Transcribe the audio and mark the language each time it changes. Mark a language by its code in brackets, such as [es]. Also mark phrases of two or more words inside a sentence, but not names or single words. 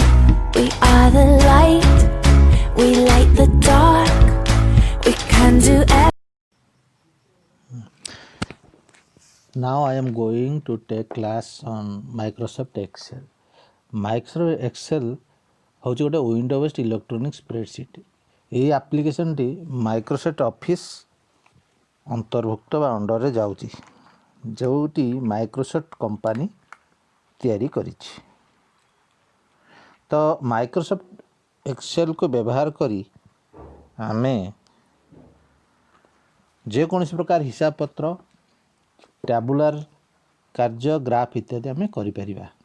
[en] We are the light, we light the dark. We can do everything. Now I am going to take class on Microsoft Excel. [or] Microsoft Excel ହେଉଛି ଗୋଟେ [en] window based electronic spreadsheet. [or] ଏହି ଆପ୍ଲିକେସନଟି ମାଇକ୍ରୋସଫ୍ଟ ଅଫିସ୍ ଅନ୍ତର୍ଭୁକ୍ତ ବା ଅଣ୍ଡରରେ ଯାଉଛି, ଯେଉଁଟି ମାଇକ୍ରୋସଫ୍ଟ କମ୍ପାନୀ ତିଆରି କରିଛି। ତ ମାଇକ୍ରୋସଫ୍ଟ ଏକ୍ସେଲକୁ ବ୍ୟବହାର କରି ଆମେ ଯେକୌଣସି ପ୍ରକାର ହିସାବ ପତ୍ର, ଟ୍ୟାବୁଲାର କାର୍ଯ୍ୟ, ଗ୍ରାଫ ଇତ୍ୟାଦି ଆମେ କରିପାରିବା।